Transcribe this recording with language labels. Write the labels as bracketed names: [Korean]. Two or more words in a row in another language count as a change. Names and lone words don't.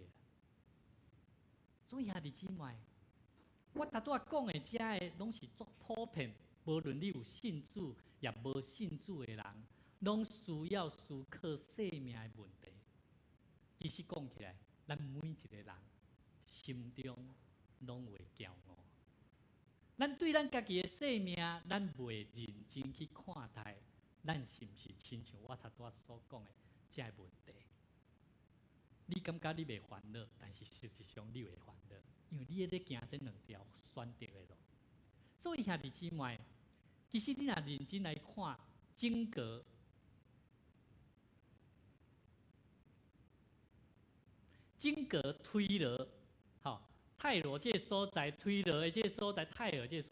[Min Nan Chinese] 所以兄弟姊妹，我拄仔讲的遮的，拢是足普遍，无论你有信主也无信主的人，拢需要思考生命的问题。其实讲起来，咱每一个人心中拢会骄傲。咱对咱家己的生命，咱袂认真去看待，咱是毋是亲像我拄仔所讲的这个问题？你感觉你袂烦恼，但是事实上你会烦恼，因为你咧行这2条选择的路。所以兄弟姊妹，其实你若认真来看整个推罗， 泰罗这所在，推罗的这所在，泰尔这